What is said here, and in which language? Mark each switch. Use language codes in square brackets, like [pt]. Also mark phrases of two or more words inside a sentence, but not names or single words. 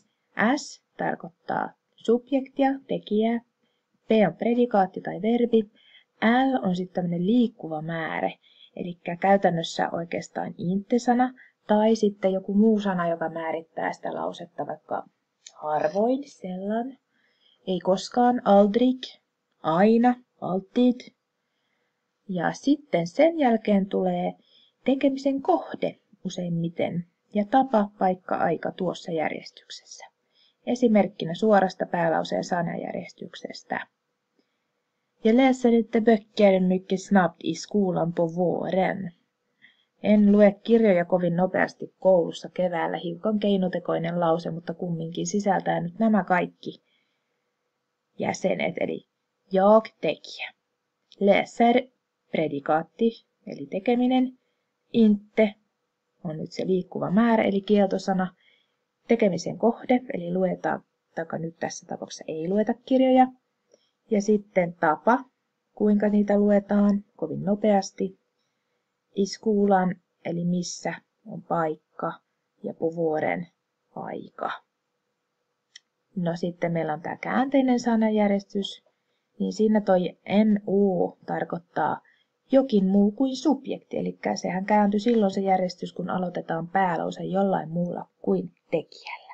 [fi] S tarkoittaa subjektia, tekijää, P on predikaatti tai verbi, L on sitten tämmöinen liikkuva määrä, eli käytännössä oikeastaan inte-sana tai sitten joku muu sana, joka määrittää sitä lausetta, vaikka harvoin, sellan, ei koskaan, aldrig, aina, alltid. Ja sitten sen jälkeen tulee tekemisen kohde useimmiten ja tapa, paikka, aika tuossa järjestyksessä. Esimerkkinä suorasta päälauseen sanajärjestyksestä. [sv] Jag läser inte böcker mycket snabbt i skolan på våren. [fi] En lue kirjoja kovin nopeasti koulussa keväällä, hiukan keinotekoinen lause, mutta kumminkin sisältää nyt nämä kaikki jäsenet, eli jag tekijä. Läser predikaatti, eli tekeminen. Inte on nyt se liikkuva määrä, eli kieltosana. Tekemisen kohde, eli luetaan, tai nyt tässä tapauksessa ei lueta kirjoja. Ja sitten tapa, kuinka niitä luetaan kovin nopeasti. [sv] I skolan, [fi] eli missä on paikka, ja [sv] på våren [fi] aika. No sitten meillä on tämä käänteinen sanajärjestys, niin siinä toi NU tarkoittaa jokin muu kuin subjekti, eli sehän kääntyi silloin se järjestys, kun aloitetaan päälause jollain muulla kuin tekijällä.